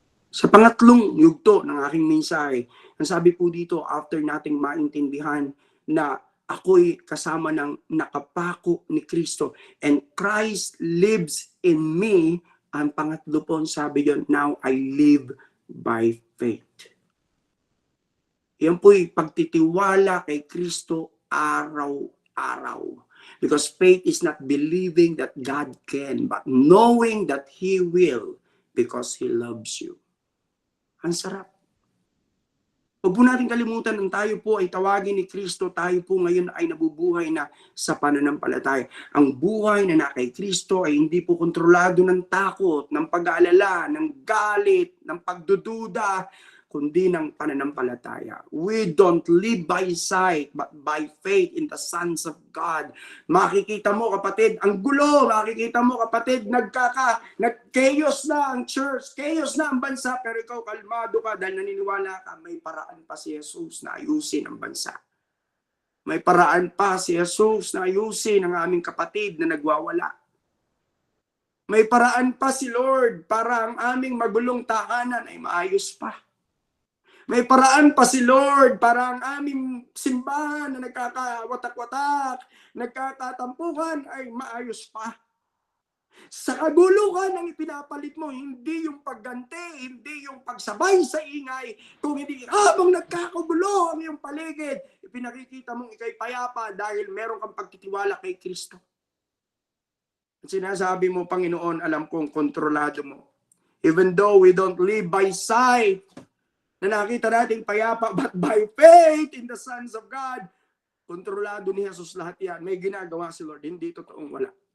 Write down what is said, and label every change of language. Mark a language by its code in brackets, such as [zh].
[tl] Sa pangatlong yugto ng aking mensahe, ang sabi po dito, after nating maintindihan na ako'y kasama ng nakapako ni Kristo [en] and Christ lives in me, [tl] ang pangatlo po, sabi yun, [en] now I live by faith. [tl] Yan po'y pagtitiwala kay Kristo araw-araw. [en] Because faith is not believing that God can, but knowing that He will because He loves you. [tl] Ang sarap. Huwag po natin kalimutan ng tayo po ay tawagin ni Kristo, tayo po ngayon ay nabubuhay na sa pananampalataya. Ang buhay na na kay Kristo ay hindi po kontrolado ng takot, ng pag-aalala, ng galit, ng pagdududa, kundi ng pananampalataya. [en] We don't live by sight, but by faith in the sons of God. [tl] Makikita mo, kapatid, ang gulo. Makikita mo, kapatid, nag-chaos na ang church, chaos na ang bansa, pero ikaw kalmado ka dahil naniniwala ka, may paraan pa si Jesus na ayusin ang bansa. May paraan pa si Jesus na ayusin ang aming kapatid na nagwawala. May paraan pa si Lord para ang aming magulong tahanan ay maayos pa. May paraan pa si Lord para ang aming simbahan na nagkakawatak-watak, nagkatatampukan ay maayos pa. Sa kaguluhan ang ipinapalit mo, hindi yung pagganti, hindi yung pagsabay sa ingay, kung hindi habang nagkakagulo ang iyong paligid, ipinakikita mong ikay payapa dahil meron kang pagtitiwala kay Kristo. At sinasabi mo, Panginoon, alam kong kontrolado mo. [en] Even though we don't live by sight, [tl] na nakita natin payapa, [en] but by faith in the sons of God, [tl] kontrolado ni Jesus lahat yan. May ginagawa si Lord, hindi totoong wala.